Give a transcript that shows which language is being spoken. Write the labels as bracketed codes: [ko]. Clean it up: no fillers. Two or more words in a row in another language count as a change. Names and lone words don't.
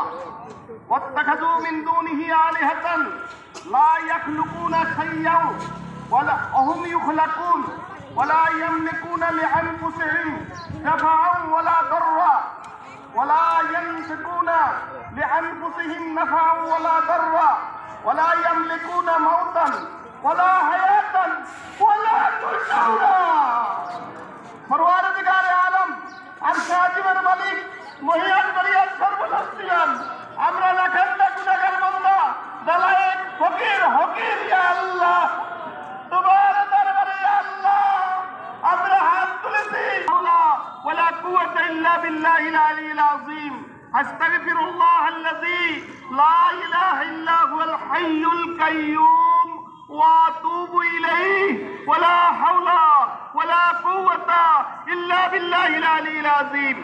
[ar] واتخذوا من دونه آلهة لا يخلقون شيئا وهم يخلقون ولا يملكون لأنفسهم نفعا ولا ضرا ولا يملكون لأنفسهم نفعا ولا ضرا ولا يملكون موتا ولا حياة ولا نشورا. [bn] পরওয়ারদিগার আলম আরশ আজিমের মালিক মহিয়ান বরিয়াত সর্বশক্তিমান আমরা লাখান্তা গুনাহগার বান্দা দালায়েক ফকির হকির [ar] يا الله [bn] তোমার দরবারে [ar] يا الله [bn] আমরা হাত তুলেছি মাওলা [ar] ولا قوة إلا بالله العلي العظيم. أستغفر الله الذي لا إله إلا هو الحي القيوم وأتوب إليه ولا حول ولا قوة إلا بالله العلي العظيم.